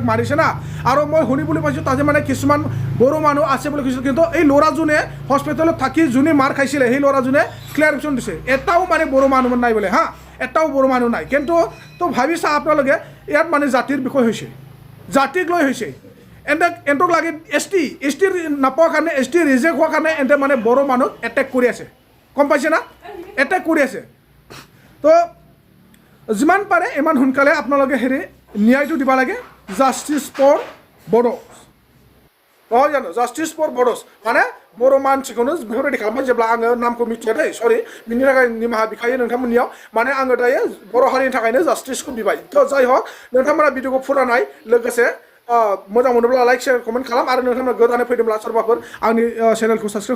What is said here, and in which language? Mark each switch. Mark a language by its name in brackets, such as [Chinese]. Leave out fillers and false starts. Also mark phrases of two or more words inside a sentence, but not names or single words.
[Assamese] মাৰিছে না আৰু মই শুনিবলৈ পাইছোঁ তাতে মানে কিছুমান বড়ো মানুহ আছে বুলি কৈছিল কিন্তু এই ল'ৰাজনে হস্পিটেলত থাকি যোনে মাৰ খাইছিলে সেই ল'ৰাজনে ক্লিয়াৰেশ্যন দিছে এটাও মানে বড়ো মানুহ নাই বোলে হা এটাও বড়ো মানুহ নাই কিন্তু তো ভাবিছা আপোনালোকে ইয়াত মানে জাতিৰ বিষয় হৈছে জাতিক লৈ হৈছে এণ্টক লাগে ST নাপোৱাৰ কাৰণে ST ৰিজেক্ট হোৱাৰ কাৰণে এণ্টে মানে বড়ো মানুহ এটেক কৰি আছে গম পাইছে না এটেক কৰি আছে তো যিমান পাৰে ইমান সোনকালে আপোনালোকে হেৰি ন্যায়টো দিব লাগে [English] justice for Boro [Assamese] নহয় জানো [English] justice for Bodos [Assamese] মানে [Bodo] बर' मानसिखौनो बेफोरबायदि खालामबाय जेब्ला आङो नामखौ मिथिया दै सरि बिनि थाखाय निमाहा बिखायो नोंथांमोननियाव माने आङो दायो बर' हारिनि थाखायनो जास्टिसखौ बिबाय थ' जाय हक नोंथांमोना भिडिअखौ फुरा नाय लोगोसे मोजां मोनोब्ला [English] like share comment [Bodo] खालाम आरो नोंथांमोना गोदानै फैदोंब्ला सोरबाफोर आंनि चेनेलखौ साबस्क्राइब